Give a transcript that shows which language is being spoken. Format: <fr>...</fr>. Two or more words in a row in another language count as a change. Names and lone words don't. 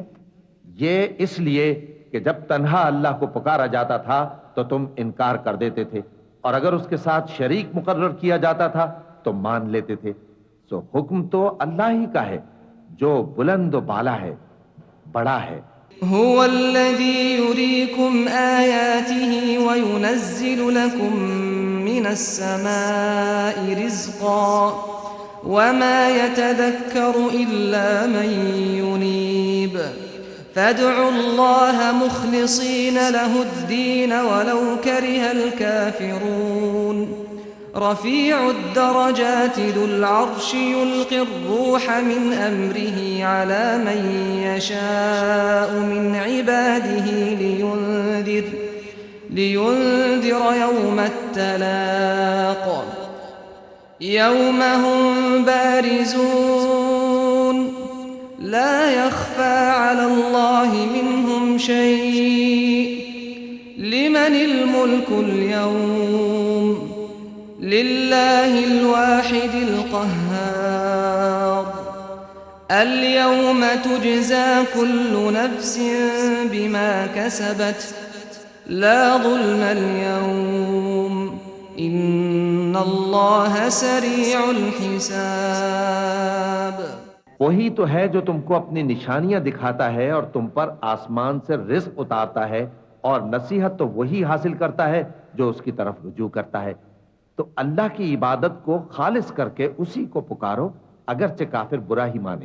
<ur>یہ اس لیے کہ جب تنہا اللہ کو پکارا جاتا تھا تو تم انکار کر دیتے تھے، اور اگر اس کے ساتھ شریک مقرر کیا جاتا تھا تو مان لیتے تھے. سو حکم تو اللہ ہی کا ہے جو بلند و بالا ہے، بڑا ہے.</ur> <ar>هو الذي يريكم آياته وينزل لكم من السماء رزقا وما يتذكر إلا من ينيب فادعوا الله مخلصين له الدين ولو كره الكافرون رفيع الدرجات ذو العرش يلقي الروح من أمره على من يشاء من عباده لينذر يوم التلاق يوم هم بارزون لا يخفى على الله منهم شيء لمن الملك اليوم لله الواحد القهار اليوم تجزى كل نفس بما كسبت لا ظلم اليوم إن الله سريع الحساب.</ar> <ur>وہی تو ہے جو تم کو اپنی نشانیاں دکھاتا ہے اور تم پر آسمان سے رزق اتارتا ہے، اور نصیحت تو وہی حاصل کرتا ہے جو اس کی طرف رجوع کرتا ہے. تو اللہ کی عبادت کو خالص کر کے اسی کو پکارو، اگرچہ کافر برا ہی مانے.</ur>